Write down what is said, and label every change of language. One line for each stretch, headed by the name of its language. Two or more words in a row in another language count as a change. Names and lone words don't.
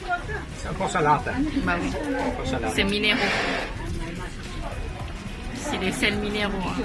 Italian: È un po' salata.
French: Bah oui.
Italian: Un po' salata.
French: C'est minéraux. C'est des sels minéraux. Hein.